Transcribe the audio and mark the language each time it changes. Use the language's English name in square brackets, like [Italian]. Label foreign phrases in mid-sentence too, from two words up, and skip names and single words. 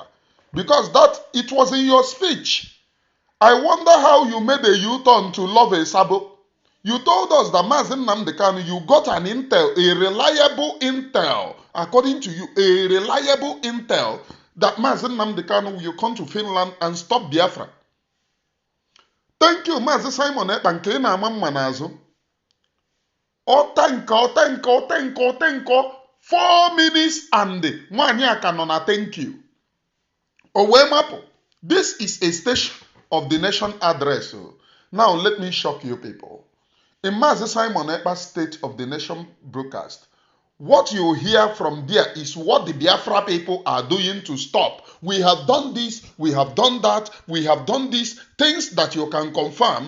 [English] Because that it was in your speech. I wonder how you made a U-turn to love a sabo. You told us that Mazi Nnamdi Kanu, you got an intel, a reliable intel, according to you, a reliable intel that Mazi Nnamdi Kanu will come to Finland and stop Biafra. Thank you, [Igbo] Mazi Simon Ekpa nke ị na-ama mma n'azụ. Ọtenko. [English] 4 minutes and [Igbo] nwaanyị a ka nọ na [English] thank you. [Igbo] O wee mapụ. [English] This is a station of the nation address. Now let me shock you people. In Mazi Simon Ekpa's State of the Nation broadcast, what you hear from there is what the Biafra people are doing to stop. We have done this, we have done that, we have done this, things that you can confirm.